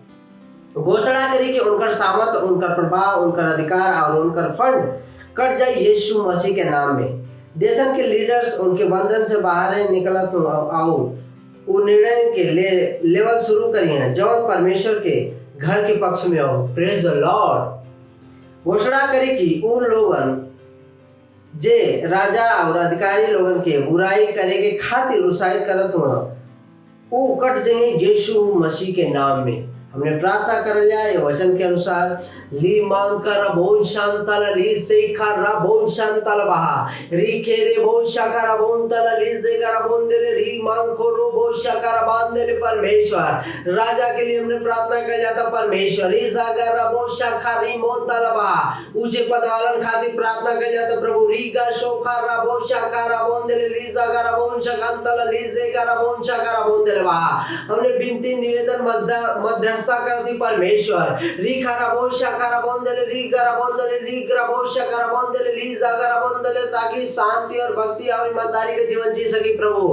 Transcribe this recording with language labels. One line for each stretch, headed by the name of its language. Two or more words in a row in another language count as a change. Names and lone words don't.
Hindi: घोषणा करे कि उनका सामर्थ, उनका प्रभाव, उनका अधिकार और उनका फंड कट जाए यीशु मसीह के नाम में। देशन के लीडर्स उनके बंधन से बाहर निकलत और वो निर्णय के लेवल शुरू करिए जौन परमेश्वर के घर के पक्ष में हो।
English: Praise the Lord.
Hindi: घोषणा करे कि उन लोगन जे राजा और अधिकारी लोगन के बुराई करे के खातिर उत्साहित करत हो वो कट जाए यीशु मसीह के नाम में। हमने प्रार्थना कर जाए वचन के अनुसार ली मांग कर बोन शांतल ली से खर बोन शांतल बहा री खेरे बोन शकर बोन तल ली से कर बोन दे री मांग को रो बोन शकर बांध दे परमेश्वर। राजा के लिए हमने प्रार्थना कर जाता परमेश्वर। इस अगर बोन शकर री मोन तल बहा ऊंचे पद वालन खातिर प्रार्थना कर जाता प्रभु। री गा शोखर बोन शकर बोन दे ली जगर बोन शकंतल ली से कर बोन शकर बोन दे बहा। हमने विनती, निवेदन, मध्य करती परमेश्वर। री खरा बोल शकर बोंदले री गरा बोंदले री गरा बोल शकर बोंदले ली जगरा बोंदले, ताकि शांति और भक्ति और ईमानदारी के जीवन जी सके प्रभु।